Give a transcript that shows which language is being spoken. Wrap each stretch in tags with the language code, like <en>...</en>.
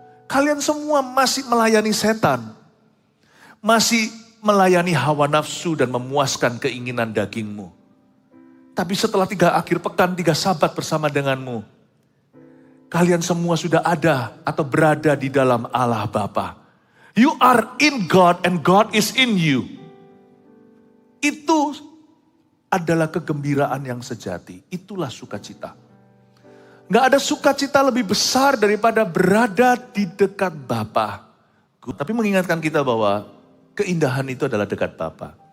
<id>Kalian semua masih melayani setan. Masih melayani hawa nafsu dan memuaskan keinginan dagingmu. Tapi setelah 3 akhir pekan, 3 sabat bersama denganmu. Kalian semua sudah ada atau berada di dalam Allah Bapa.</id> <en>You are in God and God is in you.</en> <id>Itu adalah kegembiraan yang sejati. Itulah sukacita. Gak ada sukacita lebih besar daripada berada di dekat Bapa. Tapi mengingatkan kita bahwa keindahan itu adalah dekat Bapa.</id>